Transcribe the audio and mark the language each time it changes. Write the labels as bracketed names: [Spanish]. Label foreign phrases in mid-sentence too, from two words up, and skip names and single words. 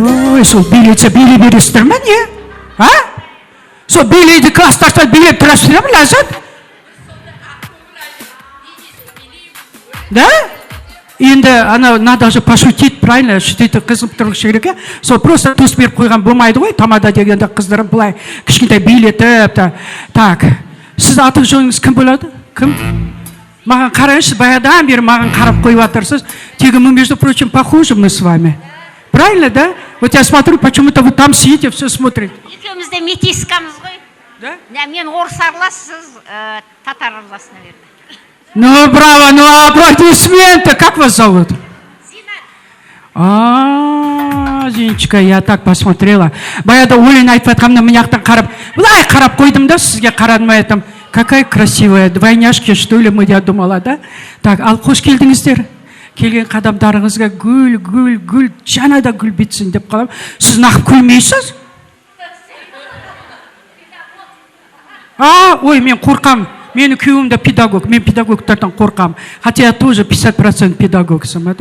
[Kazakh] Ой, сол билесе билей бересіздер ме не? А? Сол билейді класстарда билеп тұрасыздар ма ләззат? Да? Енді [Russian] надо же пошутить, правильно, шутить [Kazakh] қызып тұрғышы керек, сол просто туыс беріп қойған болмайды ғой, тамада дегенде қыздырып былай кішкентай билетіп, так, сіз аты жөніңіз кім болады? Кім? Маған қарайыншы, баядан бері маған қарап қойып жатырсыз, тегі [Russian] мы, между прочим, похожи мы с вами. Правильно, да? Вот я смотрю, почему-то вы там сидите, все смотрите. [Kazakh] Екеуміз де метискамыз ғой. Да? Мен орыс аралас, сіз татар аралас, наверное. [Russian] Ну, браво, ну, аплодисменты. Как вас зовут? Зиночка, я так посмотрела. [Kazakh] Баяда ойын айтып жатқанда мына жақтан қарап, былай қарап қойдым да, сізге қарадым айтам. [Russian] Какая красивая, двойняшки, что ли, я думала, да? Так, [Kazakh] ал қош келдіңіздер. Келген қадамдарыңызға гүл, жана да гүл бітсін деп қалам. Сіз нақып күлмейсіз? Ой, мен қорқам. Менің күйеуім де педагог, мен педагогтардан қорқам. [Russian] Хотя я тоже [Kazakh] 50% педагогсың, да?